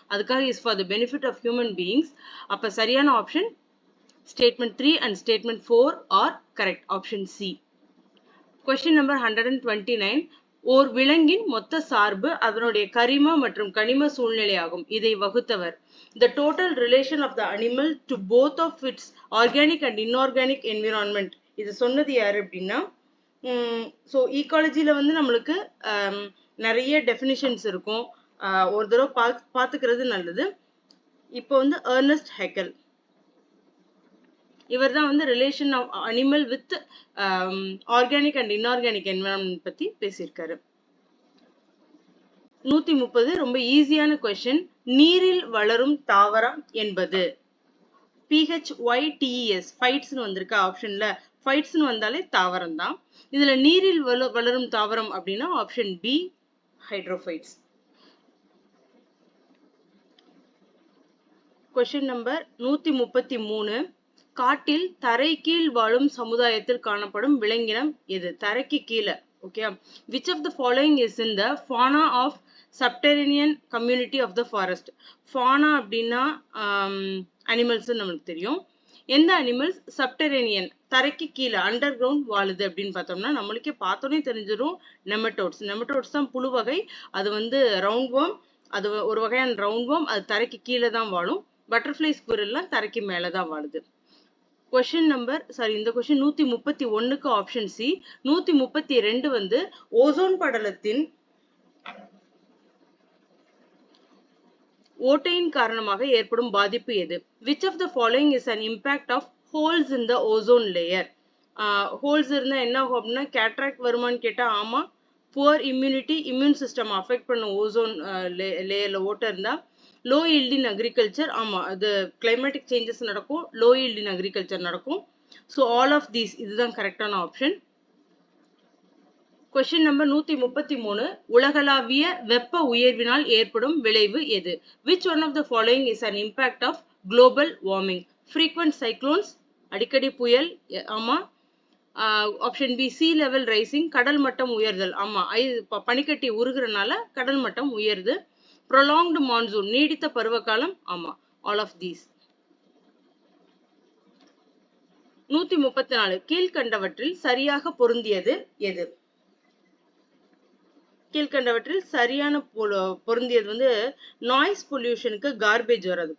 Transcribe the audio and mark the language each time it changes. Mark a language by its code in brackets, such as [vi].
[ta] அதுக்காக [en] Is for the benefit of human beings. [ta] அப்ப சரியான [en] Option statement 3 and statement 4 are correct. Option C. [ta] Question number 129. ஓர் விலங்கின் மொத்த சார்பு அதனுடைய கரிம மற்றும் கனிம சூழ்நிலையாகும். இதை வகுத்தவர். [en] The total relation of the animal to both of its organic and inorganic environment. [ta] இது சொன்னது யாரு அப்படின்னா ஸோ ஈகாலஜியில் வந்து நம்மளுக்கு நிறைய டெஃபினிஷன்ஸ் இருக்கும். ஒரு தடவை பார்த்துக்கிறது நல்லது. இப்போ வந்து எர்னஸ்ட் ஹெக்கல் இவர் தான் வந்து [en] relation of animal with organic and inorganic environment [ta] பத்தி பேசியிருக்காரு. 130 ரொம்ப ஈஸியான கொஸ்டின். நீரில் வளரும் தாவரம் என்பது PHYTES ஃபைட்ஸ்னு வந்திருக்க ஆப்ஷன்ல. ஃபைட்ஸ்னு வந்தாலே தாவரம் தான். இதுல நீரில் வளரும் தாவரம் அப்படின்னா option B hydrophytes. Question number 133. காட்டில் தரை கீழ் வாழும் சமுதாயத்தில் காணப்படும் விலங்கினம் எது? தரைக்கு கீழே. [en] Okay, which of the following is in the fauna of subterranean community of the forest? [ta] fauna அப்படின்னா அனிமல்ஸ் நம்மளுக்கு தெரியும். எந்த அனிமல்ஸ் சப்டெரேனியன் தரைக்கு கீழே அண்டர் கிரவுண்ட் வாழுது அப்படின்னு பார்த்தோம்னா நம்மளுக்கே பார்த்தோன்னே தெரிஞ்சிடும் நெமட்டோட்ஸ். நெமட்டோட்ஸ் தான் புழு வகை. அது வந்து ரவுண்ட் வார்ம். அது ஒரு வகையான ரவுண்ட் வார்ம். அது தரைக்கு கீழே தான் வாழும். பட்டர்ஃப்ளை ஸ்குரில்லாம் தரைக்கு மேலே தான் வாழுது. கொஸ்டின் நம்பர் இந்த கொஸ்டின் 131க்கு ஆப்ஷன் சி. 132 வந்து ஓசோன் படலத்தின் ஓட்டையின் காரணமாக ஏற்படும் பாதிப்பு எது? [en] which of the following is an impact of holes in the ozone layer? [ta] Holes இருந்தா என்ன ஆகும் அப்படின்னா கேட்ராக்ட் வருமானு கேட்டா ஆமா. Poor immunity, immune system affect பண்ணும் ஓசோன் லேயர்ல ஓட்டை இருந்தா. [en] low yield in agriculture, [ta] ஆமா அது கிளைமேட்டிக் சேஞ்சஸ் நடக்கும், லோ ஈல்ட் இன் அக்ரிகல்ச்சர் நடக்கும். [en] so all of these [ta] இதுதான் கரெக்டான ஆப்ஷன். Question number 133. உலகளாவிய வெப்ப உயர்வினால் ஏற்படும் விளைவு எது? [en] which one of the following is an impact of global warming? frequent cyclones, [ta] அடிக்கடி புயல், ஆமா. Option B [en] sea level rising, [ta] கடல் மட்டம் உயர்தல், ஆமா பனிக்கட்டி உருகுறனால கடல் மட்டம் உயருது. [en] prolonged monsoon, [ta] நீடித்த பருவகாலம், ஆமா [en] all of these. 134. [ta] கீழ்கண்டவற்றில் சரியாக பொருந்தியது எது? கீழ்கண்டவற்றில் சரியான பொருந்தியது வந்து நாய்ஸ் பொல்யூஷனுக்கு கார்பேஜ் வராது.